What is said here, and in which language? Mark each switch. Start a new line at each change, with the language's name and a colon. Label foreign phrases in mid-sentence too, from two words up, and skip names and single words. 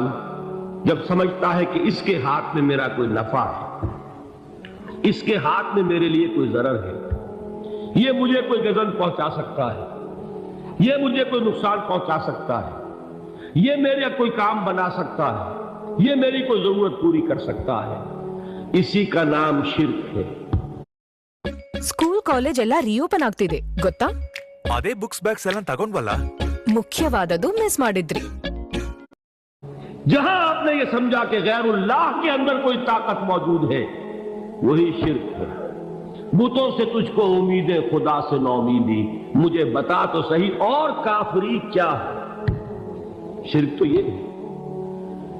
Urdu: جب سمجھتا ہے کہ اس کے ہاتھ میں میرا کوئی نفع ہے، اس کے ہاتھ میں میرے لیے کوئی ضرر ہے، یہ مجھے کوئی غضب پہنچا سکتا ہے، یہ مجھے کوئی نقصان پہنچا سکتا ہے، یہ میرے کوئی کام بنا سکتا ہے، یہ میری کوئی ضرورت پوری کر سکتا ہے، اسی کا نام شرک ہے۔
Kannada: ಸ್ಕೂಲ್ ಕಾಲೇಜ್ ಎಲ್ಲ ರಿಓಪನ್ ಆಗ್ತಿದೆ ಗೊತ್ತಾ? ಅದೇ ಬುಕ್ಸ್ ಬ್ಯಾಗ್ಸ್ ಎಲ್ಲ ತಗೊಂಡ್ವಲ್ಲ, ಮುಖ್ಯವಾದದ್ದು ಮಿಸ್ ಮಾಡಿದ್ರಿ।
Urdu: جہاں آپ نے یہ سمجھا کہ غیر اللہ کے اندر کوئی طاقت موجود ہے وہی شرک ہے۔ بتوں سے تجھ کو امید خدا سے نومیدی، مجھے بتا تو صحیح اور کافری کیا ہے؟ شرک تو یہ ہے۔